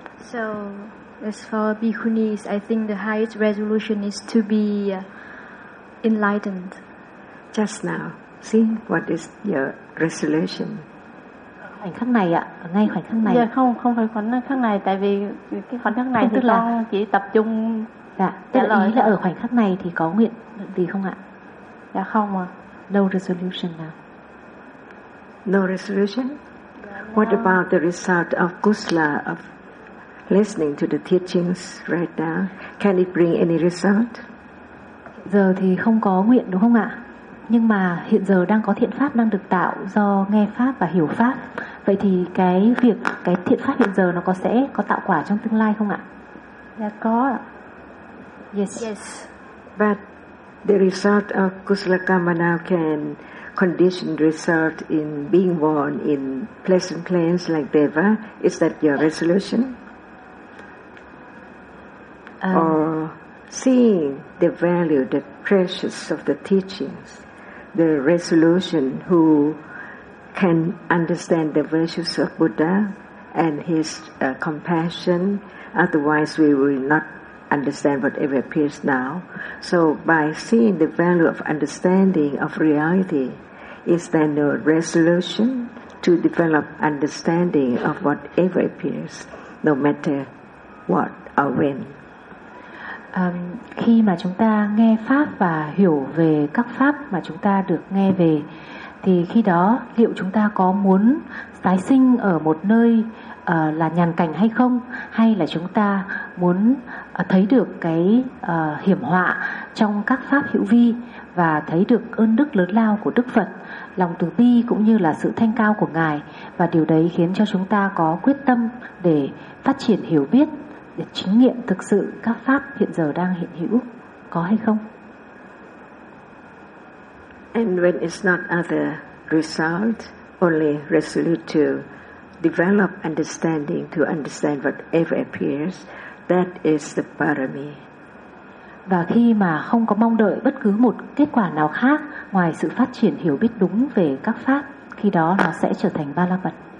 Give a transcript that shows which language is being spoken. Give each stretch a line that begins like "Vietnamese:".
English: So as for bhikkhunis, I think the highest resolution is to be enlightened. Just now, see what is your resolution.
Vietnamese: Khoảnh khắc này ạ, ngay khoảnh khắc này. Dạ không, không phải khoảnh khắc này, tại vì cái khoảnh khắc này tức thì con chỉ tập trung. Dạ, tức là ý là ở khoảnh khắc này thì có nguyện gì không ạ? Dạ không ạ.
English: No resolution now. No resolution? Dạ, what about the result of kusala of listening to the teachings right now, can it bring any result?
Vietnamese: Giờ thì không có nguyện đúng không ạ? Nhưng mà hiện giờ đang có thiện pháp đang được tạo do nghe pháp và hiểu pháp. Vậy thì cái việc cái thiện pháp hiện giờ nó có sẽ có tạo quả trong tương lai không ạ? Dạ có.
English: Yes. Yes. But the result of kusala karma now can condition result in being born in pleasant planes like Deva. Is that your resolution? Or seeing the value, the precious of the teachings, the resolution who can understand the virtues of Buddha and his compassion, otherwise we will not understand whatever appears now. So by seeing the value of understanding of reality, is there no resolution to develop understanding of whatever appears, no matter what or when?
Vietnamese: Khi mà chúng ta nghe pháp và hiểu về các pháp mà chúng ta được nghe về, thì khi đó liệu chúng ta có muốn tái sinh ở một nơi là nhàn cảnh hay không, hay là chúng ta muốn thấy được cái hiểm họa trong các pháp hữu vi và thấy được ơn đức lớn lao của Đức Phật, lòng từ bi cũng như là sự thanh cao của Ngài, và điều đấy khiến cho chúng ta có quyết tâm để phát triển hiểu biết, để chứng nghiệm thực sự các pháp hiện giờ đang hiện hữu có hay không.
English: And when it's not other result, only resolute to develop understanding to understand whatever appears, that is the parami.
Vietnamese: Và khi mà không có mong đợi bất cứ một kết quả nào khác ngoài sự phát triển hiểu biết đúng về các pháp, khi đó nó sẽ trở thành ba la mật.